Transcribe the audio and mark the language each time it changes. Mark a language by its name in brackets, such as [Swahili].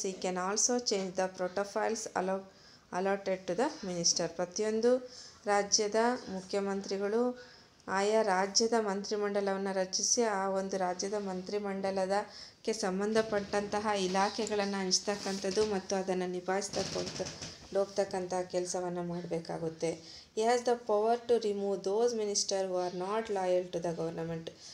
[English] He can also change the protofiles allotted to the minister. [Kannada] ಪ್ರತಿಯೊಂದು ರಾಜ್ಯದ ಮುಖ್ಯಮಂತ್ರಿಗಳು ಆಯಾ ರಾಜ್ಯದ ಮಂತ್ರಿಮಂಡಲವನ್ನು ರಚಿಸಿ ಆ ಒಂದು ರಾಜ್ಯದ ಮಂತ್ರಿಮಂಡಲಕ್ಕೆ ಸಂಬಂಧಪಟ್ಟಂತಹ ಇಲಾಖೆಗಳನ್ನು ಹಂಚ್ತಕ್ಕಂಥದ್ದು ಮತ್ತು ಅದನ್ನು ಹೋಗ್ತಕ್ಕಂಥ ಕೆಲಸವನ್ನು ಮಾಡಬೇಕಾಗುತ್ತೆ. [English] He has the power to remove those ministers who are not loyal to the government.